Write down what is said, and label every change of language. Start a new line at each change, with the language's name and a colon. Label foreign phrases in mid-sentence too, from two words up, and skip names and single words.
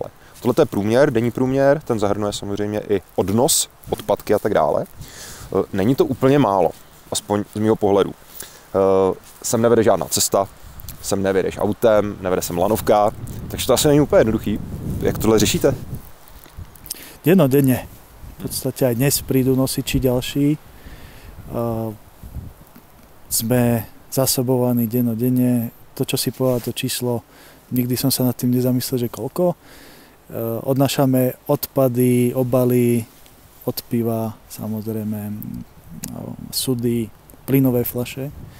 Czech: Tohle je průměr, denní průměr, ten zahrnuje samozřejmě i odnos, odpadky a tak dále. Není to úplně málo, aspoň z mého pohledu. Sem nevede žádná cesta, sem nevedeš autem, nevede sem lanovka, takže to asi není úplně jednoduchý. Jak tohle řešíte?
Slovak: Dennodenne. V podstate aj dnes prídu nosiči ďalší. Sme zasobovaní dennodenne. To, čo si povedal, to číslo, nikdy som sa nad tým nezamyslel, že koľko. Odnášame odpady, obaly, od piva, samozrejme, sudy, plynové fľaše.